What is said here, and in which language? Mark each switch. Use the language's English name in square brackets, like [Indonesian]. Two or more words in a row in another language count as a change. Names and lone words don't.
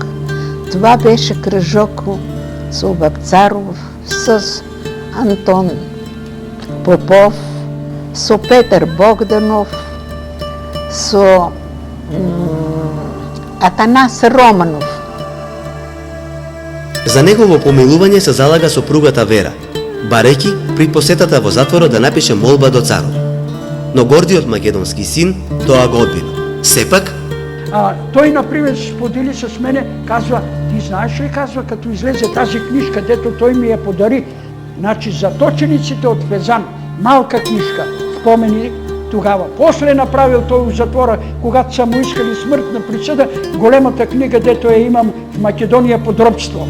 [Macedonian] Това беше кружок со Вапцаров, с Антон Попов, со Петар Богданов, со Атанас Романов. За негово помилување се залага сопругата Вера, барејќи при посетата во затворот да напише молба до царот. Но гордиот македонски син тоа го одбива. Сепак, Тој, [Bulgarian] например, сподели с мене, казва, ти знаеш ли, казва, като излезе тази книжка, дето той ми я подари, значи заточениците от Фезан, малка книжка, спомени тогава. После направил той в затвора, когато са му искали смъртна присъда, големата книга, дето я имам в Македония подробство.